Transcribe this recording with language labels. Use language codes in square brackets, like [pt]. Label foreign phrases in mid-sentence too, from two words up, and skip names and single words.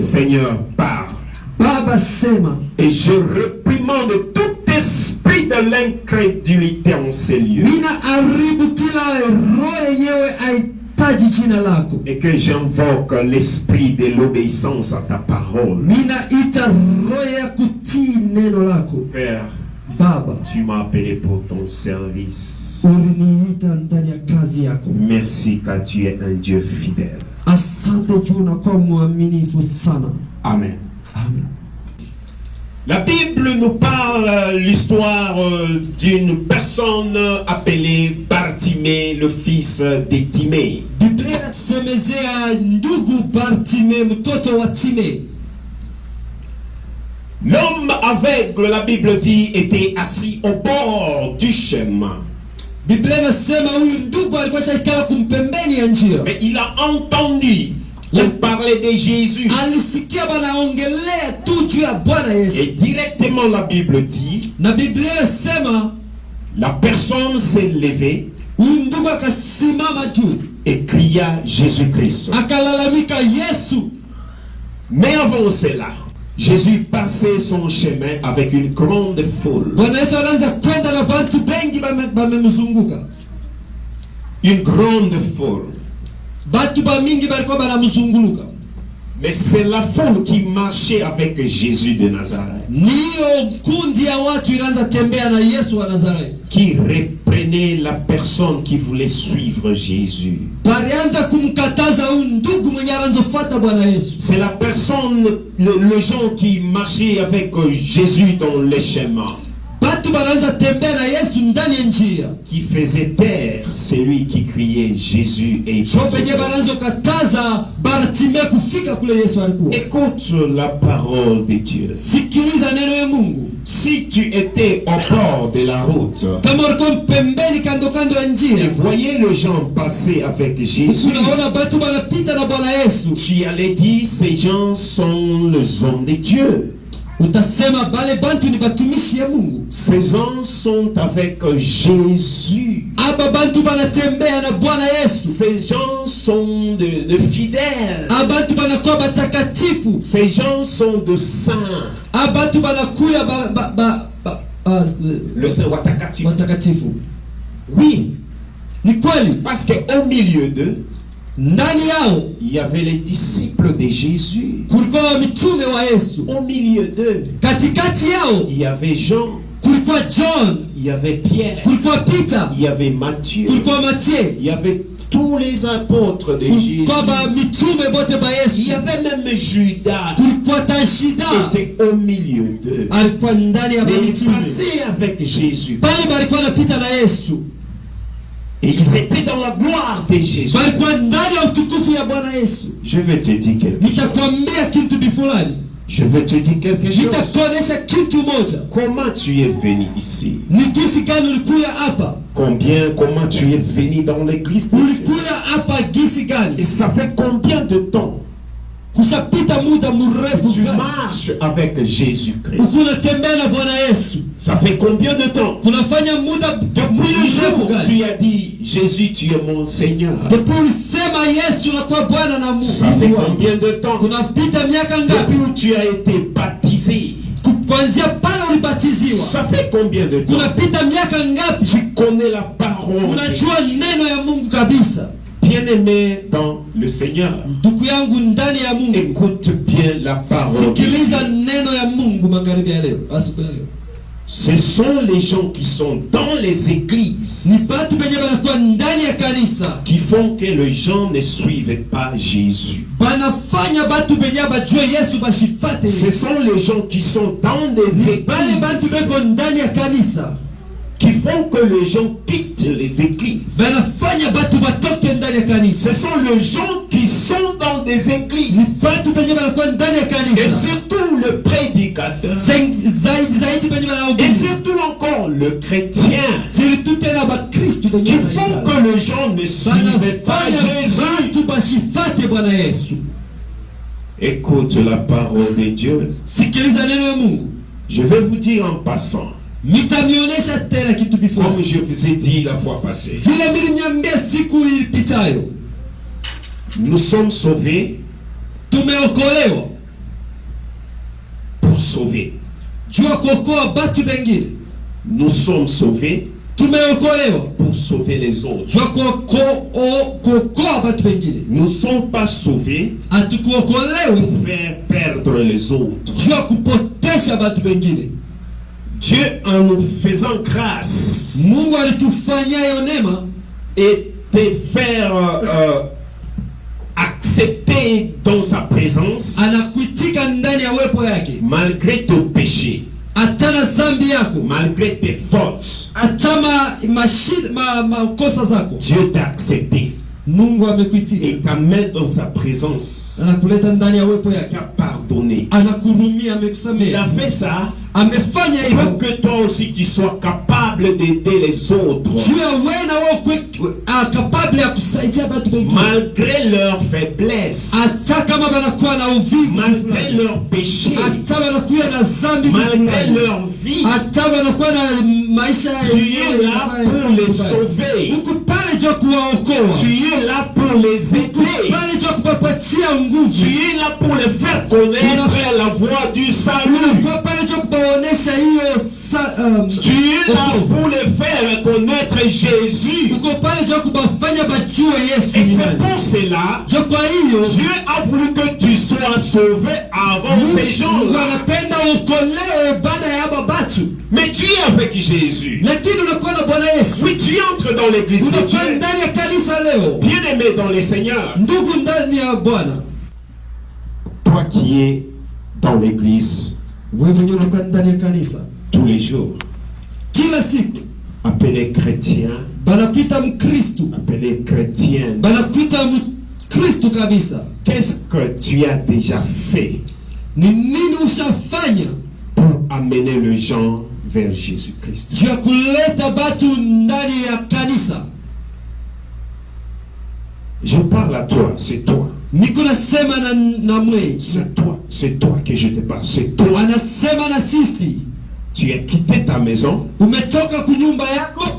[fr] Seigneur, parle. [sw] Baba, sema. [fr] Et je réprimande tout esprit de l'incrédulité en ces lieux. [sw] Mina haribu kila roho yenyewe haitaji jina lako. [fr] Et que j'invoque l'esprit de l'obéissance à ta parole. [sw] Mina ita roho ya kutii neno lako. [fr] Père, [sw] Baba, [fr] tu m'as appelé pour ton service. [sw] uliniita ndani ya kazi yako. [fr] Merci car tu es un Dieu fidèle. [sw] Asante juu unakuwa mwaminifu sana. [fr] Amen. [sw] Amen. [fr] La Bible nous parle l'histoire d'une personne appelée Bartimée, le fils de Timée. [sw] Biblia inasemezea ndugu Bartime, mtoto wa Time. [fr] L'homme aveugle, la Bible dit, était assis au bord du chemin. [sw] Biblia inasema huyu ndugu alikuwa shaikala kumpembeni ya njia. [fr] Mais il a entendu on parlait de Jésus. [sw] Alisikia banaongelea tu juu ya Bwana Yesu. [fr] Et directement la Bible dit, [sw] Na Biblia inasema [fr] la personne s'est levée [sw] huyu ndugu akasimama juu [fr] et cria Jésus-Christ. [sw] akalalamika Yesu. [fr] Mais avant cela, Jésus passait son chemin avec une grande foule. [sw] Bwana Yesu anaanza kwenda na watu bengi bamemzunguka. [fr] Une grande foule. [sw] Batu ba mingi balikuwa banamzunguluka. [fr] Mais c'est la foule qui marchait avec Jésus de Nazareth, [sw] Niyo kundi ya watu ilianza tembea na Yesu wa Nazareti. [fr] qui reprenait la personne qui voulait suivre Jésus. [sw] Balianza kumkataza huyu ndugu mwenye anazofuata Bwana Yesu. [fr] C'est la personne, le gens qui marchaient avec Jésus dans les chemins, [sw] Batu banaanza tembea na Yesu ndani ya njia. [fr] qui faisait taire celui qui criait Jésus et [sw] So penye banaanza kataza Bartime kufika kule Yesu alikuwa. [fr] Écoute la parole de Dieu. [sw] Sikiliza neno ya Mungu. [fr] Si tu étais au bord de la route [sw] Kama ulikuwa pembeni kando kando ya [fr] et [sw] njia, [fr] voyais les gens passer avec Jésus, [sw] unaona batu banapita na Bwana Yesu, [fr] tu allais dire, ces gens sont les hommes de Dieu. [sw] utasema bale bantu ni batumishi ya Mungu. [fr] Ces gens sont avec Jésus. [sw] Aba bantu banatembea na Bwana Yesu. [fr] Ces gens sont de fidèles. [sw] Abantu banakuwa batakatifu. [fr] Ces gens sont de saints. [sw] Abantu banakuya [fr] Le saint watakatifu. [sw] watakatifu. [fr] Oui, [sw] Ni kweli, [fr] parce qu'au milieu d'eux, [sw] ndani yao [fr] il y avait les disciples de Jésus. [sw] kulikuwa mitume wa Yesu. [fr] Au milieu d'eux, [sw] Katikati yao [fr] il y avait Jean, [sw] kulikuwa John, [fr] il y avait Pierre, [sw] kulikuwa Peter, [fr] il y avait Matthieu, [sw] kulikuwa Matthieu, [fr] il y avait tous les apôtres de Jésus. [sw] kulikuwa ba mitume bote ba [fr] Il y [sw] Yesu. [fr] avait même Judas [sw] Kulikuwa Tashida [fr] qui était au milieu d'eux. [sw] alikuwa ndani ya [fr] Mais il [sw] mitume. [fr] passait avec Jésus. [sw] Pale balikuwa napita na Yesu. [fr] Et ils étaient dans la gloire de Jésus. [sw] Balikuwa ndani ya utukufu ya Bwana Yesu. [fr] Je vais te dire quelque chose. [sw] Nitakwambia kitu bifulani. [fr] Je vais te dire quelque chose. [sw] Nitakuonesha kitu moja. [fr] Comment tu es venu ici? [sw] Ni gisi gani ulikuya hapa? [fr] Comment tu es venu dans l'église de Dieu? [sw] Ulikuya hapa gisi [fr] Et [sw] gani? [fr] ça fait combien de temps [sw] Kushapita muda mrefu [fr] tu [sw] gani? [fr] marches avec Jésus-Christ? [sw] Unatembea na Bwana Yesu. [fr] Ça fait combien de temps? [sw] Kunafanya muda [fr] Depuis le [sw] mrefu [fr] jour où [sw] gani? [fr] tu as dit, Jésus, tu es mon Seigneur. [sw] Depuis ulisema Yesu unakuwa Bwana na [fr] Ça fait [sw] Mungu wangu. [fr] combien de temps? [sw] Kunapita miaka ngapi? [fr] Depuis où tu as été baptisé. [sw] Kuanzia pale ulibatiziwa. [fr] Ça fait combien de temps? [sw] Kunapita miaka ngapi? [fr] Tu connais la parole. [sw] Unajua neno ya Mungu kabisa. [fr] Bien-aimé dans le Seigneur, [sw] Ndugu yangu ndani ya Mungu, [fr] écoute bien la parole de [sw] sikiliza [fr] Dieu. [sw] neno ya Mungu magharibi ya leo, asubuhi ya leo. [fr] Ce sont les gens qui sont dans les églises [sw] Ni batu benye banakuwa ndani ya kanisa [fr] qui font que les gens ne suivent pas Jésus. [sw] banafanya batu benye bajue Yesu bashifate. [fr] Ce sont les gens qui sont dans des [sw] Bale batu [fr] églises [sw] beko ndani ya kanisa [fr] qui font que les gens quittent les églises. [sw] banafanya batu batoke ndani ya kanisa. [fr] Ce sont les gens qui sont dans des [sw] Ni [fr] églises. [sw] batu benye banakuwa ndani ya [fr] Et [sw] kanisa [fr] surtout le prédicateur. [sw] zaidi benye [fr] Et [sw] banahubiri, [fr] surtout encore le chrétien. [sw] surtout tena bakristu benye [fr] Qui font [sw] banaikala [fr] que les gens ne suivent pas [sw] banafanya [fr] Jésus. [sw] batu bashifate Bwana Yesu. [fr] Écoute la parole de Dieu. [sw] Sikiliza neno ya Mungu. [fr] Je vais vous dire en passant, [sw] Nitamionesha tena kitu [fr] comme [sw] before. [fr] je vous ai dit la fois passée, [sw] Vile mliniambia siku ilipitayo, [fr] nous sommes sauvés [sw] tumeokolewa [fr] pour sauver. [sw] jua kuokoa batu bengine. [fr] Nous sommes sauvés [sw] Tumeokolewa [fr] pour sauver les autres. [sw] jua kuokoa batu bengine. [fr] Nous ne sommes pas sauvés [sw] Hatukuokolewe [fr] pour faire perdre les autres. [sw] jua kupotesha batu bengine. [fr] Dieu, en nous faisant grâce [sw] Mungu alitufanyia hiyo neema [fr] et te faire accepter dans sa présence [sw] anakuitika ndani ya uwepo yake, [fr] malgré tes péchés, [sw] atana zambi yako, [fr] malgré tes fautes. [sw] atama makosa zako. [fr] Dieu t'a accepté [sw] Mungu amekuitika, [fr] et t'amène dans sa présence. [sw] anakuleta ndani ya uwepo [fr] Il [sw] yake, [fr] t'a pardonné. [sw] anakurumia, [fr] Il [sw] amekusamehe, [fr] a fait ça [sw] amefanya [fr] pour [sw] hivyo [fr] que toi aussi tu sois capable d'aider les autres [sw] juu ya wewe na wewe capable ya kusaidia watu wengine, [fr] malgré leur faiblesse, [sw] hata kama banakuwa na uvivu, [fr] malgré leur péché, [sw] hata banakuwa na dhambi, [fr] malgré leur vie. [sw] hata banakuwa na maisha [fr] Tu es là pour les sauver. [sw] uko pale juu kuwaokoa, [fr] Tu es là pour les aider. [sw] pale juu kupapatia nguvu, [fr] Tu es là pour les faire connaître la voie du salut. [sw] uko pale juu kubaonesha hiyo [fr] Tu es là pour les faire connaître Jésus. [sw] uko pale juu kubafanya bajue Yesu. [fr] Et c'est pour cela [sw] Juu kwa hiyo [fr] Dieu a voulu que tu sois sauvé avant ces [sw] Mungu [fr] gens-là. [sw] anapenda uokolewe baada ya hapa batu, [fr] Mais tu es avec Jésus. [sw] lakini unakuwa na Bwana Yesu, [fr] Oui, tu entres dans l'église de [sw] unakuwa [fr] Dieu. [sw] ndani ya kanisa leo. [fr] Bien-aimé dans le Seigneur, [sw] Ndugu ndani ya Bwana, [fr] toi qui es dans l'église [sw] wewe mwenyewe unakuwa ndani ya kanisa [fr] tous les jours, [sw] kila siku, [fr] appelé chrétien, [sw] banakuita Mkristu, [fr] appelé chrétienne, [sw] banakuita Mkristu kabisa. [fr] qu'est-ce que tu as déjà fait [sw] Ni nini ushafanya [fr] pour amener les gens vers Jésus-Christ? [sw] juu ya kuleta batu ndani ya kanisa? [fr] Je parle à toi, c'est toi. [sw] Niko nasema na mwe, [fr] C'est toi que je te parle, c'est toi. [sw] anasema na sisi. [fr] Tu as quitté ta maison [sw] Umetoka kunyumba yako,